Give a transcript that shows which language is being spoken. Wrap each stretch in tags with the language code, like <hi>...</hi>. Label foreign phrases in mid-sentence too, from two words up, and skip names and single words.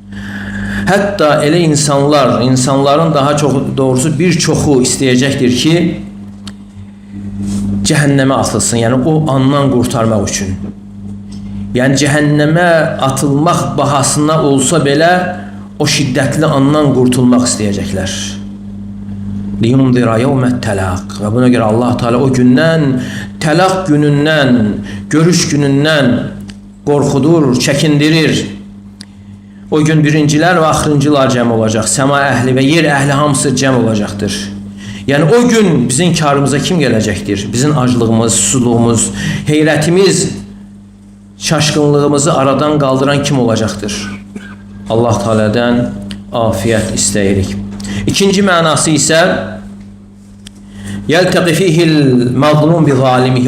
<tr>Hatta elə insanların daha çok doğrusu birçoğu isteyecektir ki cehenneme atılsın. Yani o andan kurtarmak için. Yani cehenneme atılmak bahasına olsa belə o şiddetli andan kurtulmak isteyecekler.</tr> <ar>لينذر يوم التلاق.</ar> <tr>Ve buna göre</tr> <az>Allah Teala o gündən, telak günündən, görüş günündən qorxudur, çəkindirir. O gün birincilər ve axırıncılar cəm olacaq. Səma əhli ve yer əhli hamısı cəm olacaqdır.</az> <tr>Yani o gün bizim karımıza kim gelecektir? Bizim aclığımız, susuzluğumuz, heyrətimiz, şaşkınlığımızı aradan kaldıran kim olacaktır?</tr> <az>Allah Teala'dan afiyet isteyirik.</az> <tr>İkinci manası ise</tr> <ar>يلتقي فيه المظلوم بظالمه.</ar>